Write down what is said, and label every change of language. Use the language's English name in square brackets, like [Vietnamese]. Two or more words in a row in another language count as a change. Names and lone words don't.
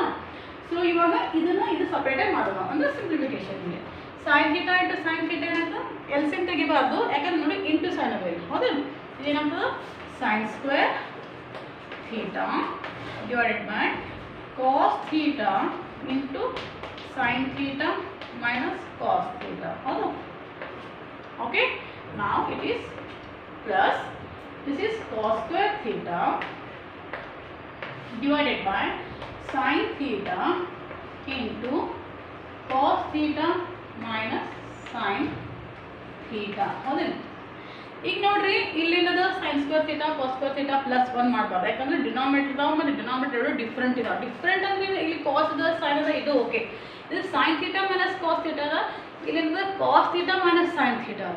[Kannada] ಸೊ ಇವಾಗ ಇದನ್ನು ಇದು ಸಪ್ರೇಟಾಗಿ ಮಾಡೋಣ ಅಂದರೆ ಸಿಂಪ್ಲಿಫಿಕೇಶನ್ಗೆ [English] sin theta into sin theta [Kannada] ಏನಾಗ್ತದೆ ಎಲ್ಸಿಎಂ ತೆಗಿಬಾರ್ದು ಯಾಕಂದ್ರೆ ನೋಡಿ [English] into sin [Kannada] ಅವೇನು ಹೌದಾ. [English] ಇದೇನಾಗ್ತದೆ sin square theta divided by cos theta into sin theta minus cos theta ಹೌದು. Okay, now it is plus this is cos square theta divided by sin theta into cos theta minus sin theta ಹೌದು. [Kannada] ಈಗ ನೋಡ್ರಿ ಇಲ್ಲೇನದ [English] sin square theta cos square theta plus 1 [Kannada] ಮಾಡಬಾರ್ದು ಯಾಕಂದ್ರೆ ಡಿನಾಮಿನೇಟರ್ ಮತ್ತು ಡಿನಾಮಿನೇಟರ್ ಡಿಫ್ರೆಂಟ್ ಇದಾವೆ. ಡಿಫ್ರೆಂಟ್ ಅಂದ್ರೆ ಇಲ್ಲಿ ಕಾಸ್ ಅದ ಸೈನ್ ಅದ ಇದು ಓಕೆ. ಇದು [English] sin theta minus cos theta [Kannada] ಅದ ಇಲ್ಲಿಂದ [English] cos theta minus sin theta [Kannada] ಅದ.